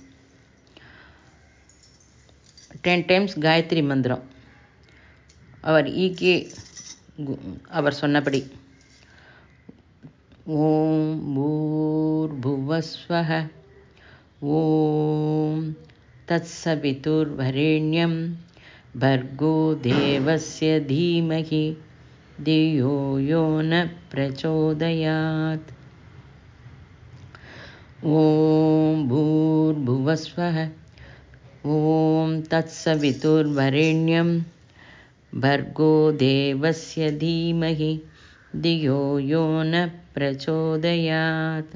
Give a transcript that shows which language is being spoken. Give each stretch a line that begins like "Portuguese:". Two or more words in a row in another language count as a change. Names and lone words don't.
Tamil: 10 times காயத்ரி மந்திரம் அவர் அவர் சொன்னபடி.
Sanskrit: ओम् भूर्भुवस्वः ओम् तत्सवितुर्वरेण्यम् भर्गो देवस्य धीमहि धियो यो न प्रचोदयात्. ॐ भूर्भुवस्वः ॐ तत्सवितुर्वरेण्यं भर्गो देवस्य धीमहि धियो यो न प्रचोदयात्.